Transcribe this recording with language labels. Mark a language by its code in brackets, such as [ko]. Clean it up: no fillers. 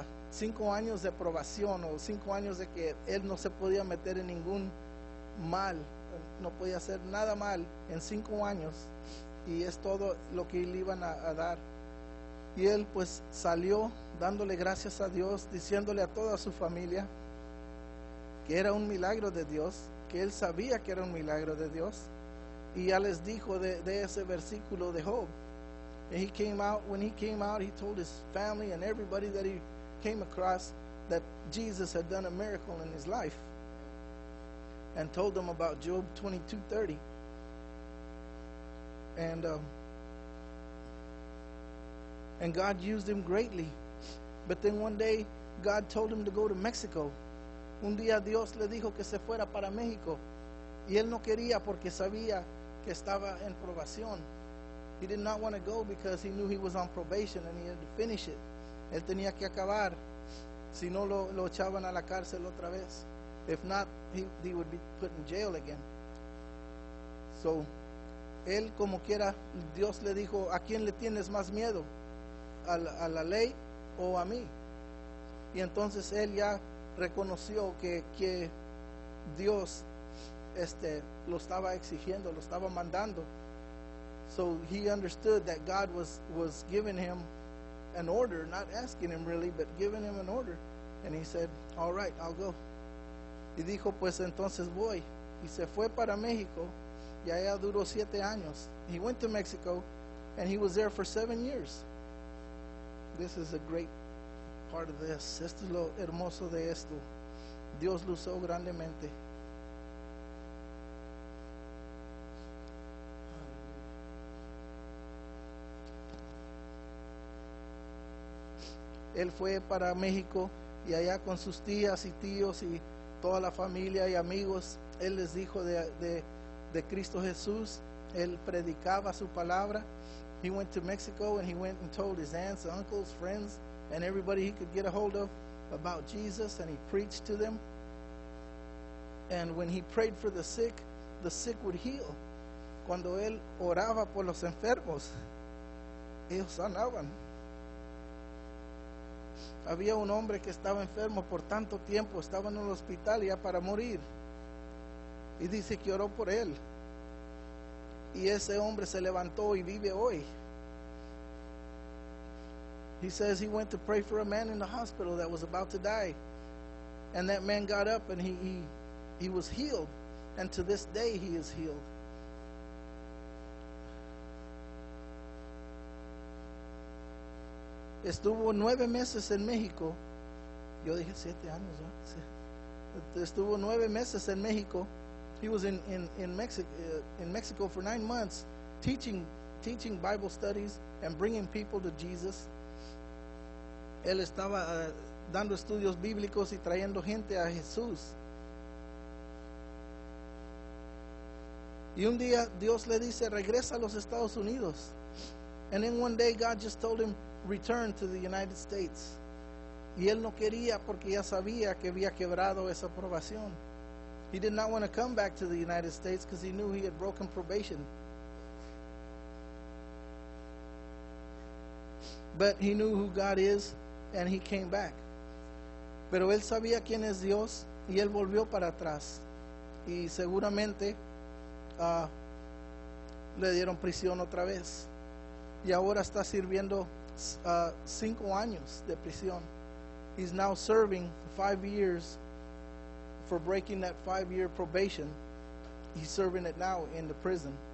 [es] 5 años de probación, o 5 años de que él no se podía meter en ningún mal, no podía hacer nada mal en 5 años, y es todo lo que le iban a dar. Y él pues salió dándole gracias a Dios, diciéndole a toda su familia que era un milagro de Dios, que él sabía que era un milagro de Dios, y ya les dijo de ese versículo de Job. [en] And when he came out, he told his family and everybody that he came across that Jesus had done a miracle in his life, and told them about Job 22:30. And God used him greatly. But then one day, God told him to go to Mexico. [es] Un día Dios le dijo que se fuera para México, y él no quería porque sabía que estaba en probación. [en] He did not want to go because he knew he was on probation and he had to finish it. [es] Él tenía que acabar, si no lo echaban a la cárcel otra vez. [en] If not, he would be put in jail again. [es] So, él como quiera, Dios le dijo, ¿a quién le tienes más miedo? ¿A la ley o a mí? Y entonces él ya reconoció que Dios lo estaba exigiendo, lo estaba mandando. [en] So he understood that God was giving him an order, not asking him really, but giving him an order. And he said, all right, I'll go. [es] Y dijo, pues entonces voy. Y se fue para México. y allá duró 7 años. [en] He went to Mexico and he was there for 7 years. This is a great part of this. [es] Esto es lo hermoso de esto. Dios lo usó grandemente. Él fue para México y allá con sus tías y tíos y toda la familia y amigos, él les dijo de Cristo Jesús. Él predicaba su palabra. [en] He went to Mexico and he went and told his aunts, uncles, friends, and everybody he could get a hold of about Jesus, and he preached to them. And when he prayed for the sick would heal. [es] Cuando él oraba por los enfermos, ellos sanaban. Había un hombre que estaba enfermo por tanto tiempo, estaba en un hospital ya para morir. Y dice que oró por él. Y ese hombre se levantó y vive hoy. [en] He says he went to pray for a man in the hospital that was about to die. And that man got up and he was healed. And to this day he is healed. [es] Estuvo 9 meses en México. Yo dije 7 años, ¿no? Estuvo 9 meses en México. [en] He was in Mexico for 9 months, teaching Bible studies and bringing people to Jesus. [es] Él estaba dando estudios bíblicos y trayendo gente a Jesús. Y un día Dios le dice, regresa a los Estados Unidos. [en] And then one day God just told him, return to the United States. [es] Y él no quería porque ya sabía que había quebrado esa aprobación. [en] He did not want to come back to the United States because he knew he had broken probation. But he knew who God is, and he came back. [es] Pero él sabía quién es Dios, y él volvió para atrás. Y seguramente le dieron prisión otra vez. Y ahora está sirviendo 5 años de prisión. [en] He's now serving 5 years for breaking that 5-year probation. He's serving it now in the prison.